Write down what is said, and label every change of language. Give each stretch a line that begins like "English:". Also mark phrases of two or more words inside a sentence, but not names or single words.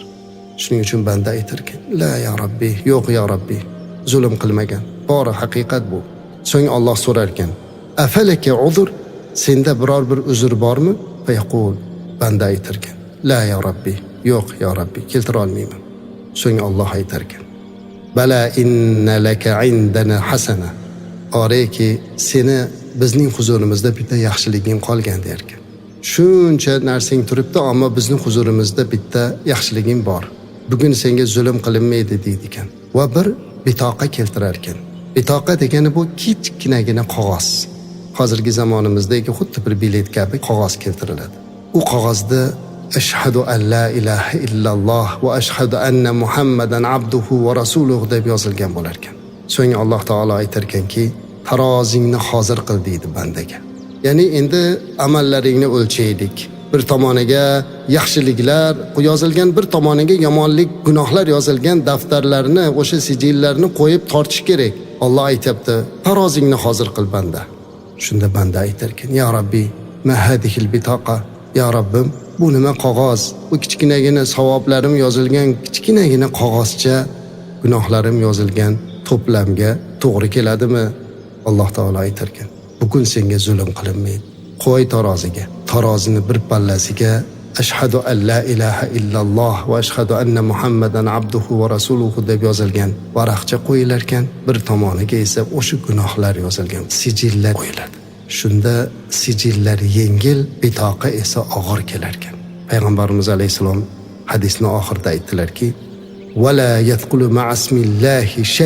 Uzbek: Shuning uchun banda aytar ekan:
Arabic: "لا يا رب,
Uzbek: yo'q
Arabic: يا رب,
Uzbek: zulm qilmagan. Bori haqiqat bu." So'ng Alloh so'rar ekan:
Arabic: "أفلك عذر?
Uzbek: Senda biror bir uzr bormi?" Fayaqul, banda aytar ekan:
Arabic: "لا يا رب,
Uzbek: yo'q
Arabic: يا رب,
Uzbek: keltira olmayman." So'ng Alloh aytar ekan:
Arabic: "بلى إن لك عندنا حسنة."
Uzbek: Oreki seni bizning huzurimizda bitta yaxshiliging qolgan der ekan. Shuncha narsang turibdi, ammo bizning huzurimizda bitta yaxshiliging bor. Bugun senga zulm qilinmaydi deydi ekan. Va bir bitoqa keltirar ekan. Bitoqa degani bu kichkinagina qog'oz. Hozirgi zamonimizdagi xuddi bir bilet kabi qog'oz keltiriladi. U qog'ozda
Arabic: أشهد أن لا إله إلا الله وأشهد أن محمدا عبده ورسوله
Uzbek: deb yozilgan bo'lar ekan. So'ng Alloh taolo aytar ekanki, tarozingni hozir qil deydi bandaga. Ya'ni endi amallaringni o'lchaylik. Bir tomoniga yaxshiliklar yozilgan, bir tomoniga yomonlik, gunohlar yozilgan daftarlarni, o'sha sijillarni qo'yib tortish kerak. Alloh aytibdi, tarozingni hozir qil banda. Shunda banda aytar ekan:
Arabic: "يا رب ما هذه البطاقة?"
Uzbek: Ya Robbim, bu nima qog'oz? Bu kichkinagina savoblarim yozilgan kichkinagina qog'ozcha gunohlarim yozilgan to'plamga to'g'ri keladimi? Alloh taolo aytar ekan: "Bugun senga zulm qilinmaydi. Qo'y taroziga. Tarozini bir pallasiga
Arabic: أشهد أن لا إله إلا الله وأشهد أن محمدا عبده ورسوله
Uzbek: deb yozilgan varaqcha qo'yilar ekan, bir tomoniga esa o'sha gunohlar yozilgan sijillar qo'yiladi. Shunda sijillar yengil, bitoqa esa og'ir kelar ekan. Payg'ambarimiz alayhisalom hadisning oxirida aytdilarki:
Arabic: "ولا يدخل مع اسم الله شيء."